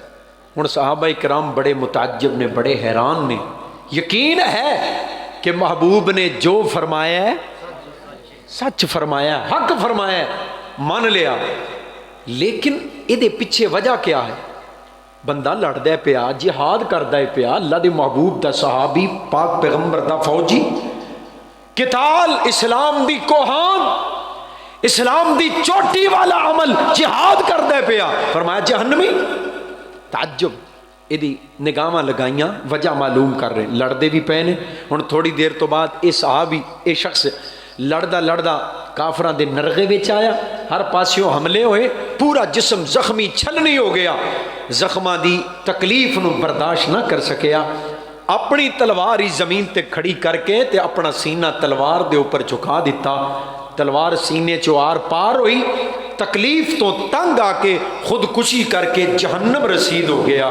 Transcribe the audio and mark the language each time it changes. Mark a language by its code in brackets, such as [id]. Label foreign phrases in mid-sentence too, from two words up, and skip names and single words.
[pa] ہن صحابہ کرام بڑے متعجب نے، بڑے حیران نے، یقین ہے کہ محبوب نے جو فرمایا ہے سچ فرمایا ہے، حق فرمایا ہے، مان لیا، لیکن یہ پیچھے وجہ کیا ہے؟ بندہ لڑدا پیا، جہاد کردا پیا، اللہ دے محبوب دا صحابی، پاک پیغمبر دا فوجی، قتال اسلام دی کوہان، اسلام دی چوٹی والا عمل جہاد کردا پیا، فرمایا جہنمی۔ تعجب، یہ نگاہاں لگائیاں، وجہ معلوم کر رہے، لڑدے بھی پے نے۔ ہن تھوڑی دیر تو بعد یہ صحابی، یہ شخص لڑدا لڑدا کافراں دے نرغے وچ آیا، ہر پاسیوں حملے ہوئے، پورا جسم زخمی چھلنی ہو گیا، زخماں دی تکلیف نو برداشت نہ کر سکیا، اپنی تلوار ہی زمین تے کھڑی کر کے تے اپنا سینہ تلوار دے اوپر جھکا دیتا، تلوار سینے چو آر پار ہوئی، تکلیف تو تنگ آ کے خودکشی کر کے جہنم رسید ہو گیا۔